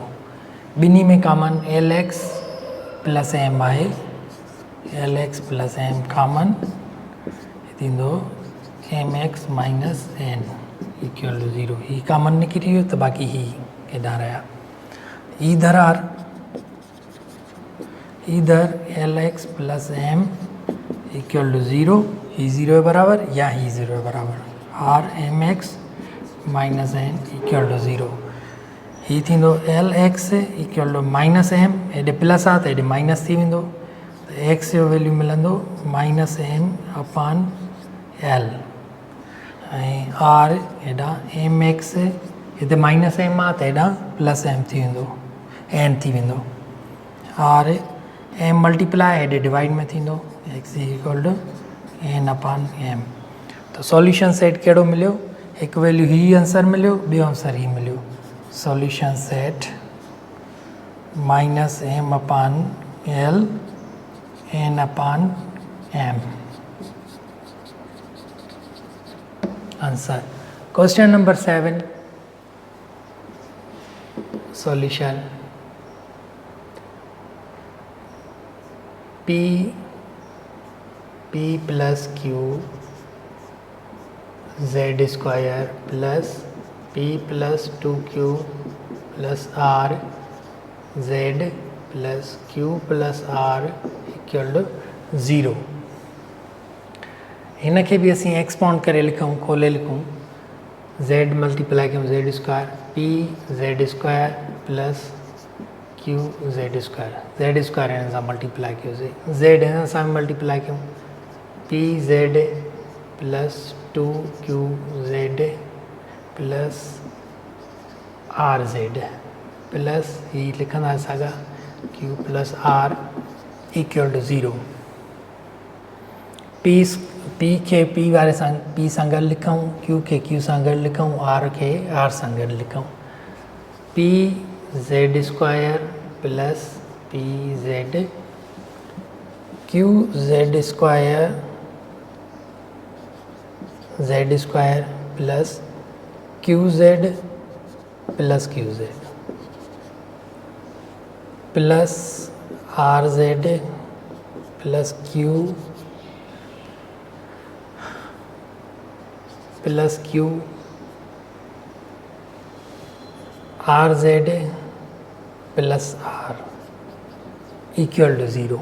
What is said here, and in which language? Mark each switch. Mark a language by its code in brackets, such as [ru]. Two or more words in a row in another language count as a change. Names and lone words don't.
[sd] ॿिन्ही में कॉमन lx प्लस m आहे, lx प्लस m कॉमन थींदो mx -n = 0। ही कॉमन निकिरी वियो त बाक़ी ही हेॾां रहिया। इधर lx प्लस m = 0, ही 0 जे बराबर या ही 0 जे बराबर, और mx -n = 0। ही थींदो lx = -m, हेॾे प्लस आहे त हेॾे माइनस थी वेंदो, त x जो वैल्यू मिलंदो -m/l ऐं r हेॾां mx, हिते -m आहे त हेॾां +m थी वेंदो, n थी वेंदो, और m मल्टीप्लाई हेॾे डिवाइड में थींदो, x = n/m। त [en] solution set [sd] कहिड़ो मिलियो, हिकु वैल्यू ही आंसर मिलियो, ॿियो आंसर ही मिलियो। [en] solution set -m/l n/m. आंसर। question number 7 solution p p plus q z square plus p plus 2q plus r z plus q plus r equal to 0. [sd] हिन खे भी असीं एक्सपाउंड करे लिखूं, खोले लिखूं, z मल्टीप्लाई कयूं [en] z square p z square plus q z square [sd] हिन सां मल्टीप्लाई कयोसीं, z हिन सां मल्टीप्लाई कयूं [en] p z plus 2q z plus r z plus [sd] ही लिखंदासीं साॻा [en] q plus r equal to 0. [sd] p खे p वारे सां p सां गॾु लिखूं, q खे q सां गॾु लिखूं, r खे r सां गॾु लिखूं। [en] p z square plus p z q z square plus q z plus r z plus q r z plus r equal to 0.